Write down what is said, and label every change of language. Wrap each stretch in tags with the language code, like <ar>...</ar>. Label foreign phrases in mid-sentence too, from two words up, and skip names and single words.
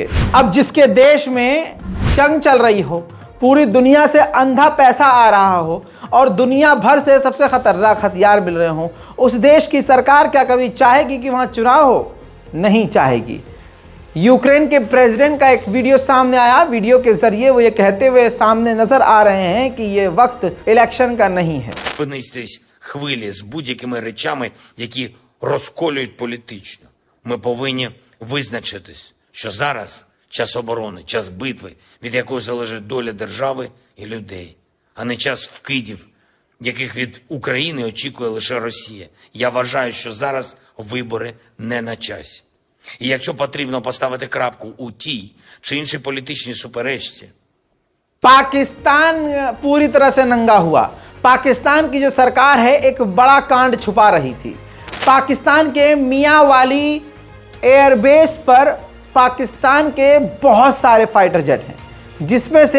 <hi>अब जिसके देश में जंग चल रही हो, पूरी दुनिया से अंधा पैसा आ रहा हो और दुनिया भर से सबसे खतरनाक हथियार मिल रहे हो, उस देश की सरकार क्या कभी चाहेगी कि वहां चुनाव हो? नहीं चाहेगी। यूक्रेन के प्रेसिडेंट का एक वीडियो सामने आया। वीडियो के जरिए वो ये कहते हुए सामने नजर आ रहे हैं कि ये वक्त इलेक्शन का नहीं है।</hi> <uk>Хвилі з будь-якими речами, які розколюють політично. Ми повинні визначитись, що зараз час оборони, час битви, від якої залежить доля держави і людей, а не час вкидів, яких від України очікує лише Росія. Я вважаю, що зараз вибори не на часі. І якщо потрібно поставити крапку у тій чи іншій політичній суперечці,</uk> <hi>पाकिस्तान पूरी तरह से नंगा हुआ। पाकिस्तान की जो सरकार है एक बड़ा कांड छुपा रही थी। पाकिस्तान के मियांवाली एयरबेस पर पाकिस्तान के बहुत सारे</hi> <en>fighter jet</en> <hi>हैं, जिसमें से</hi>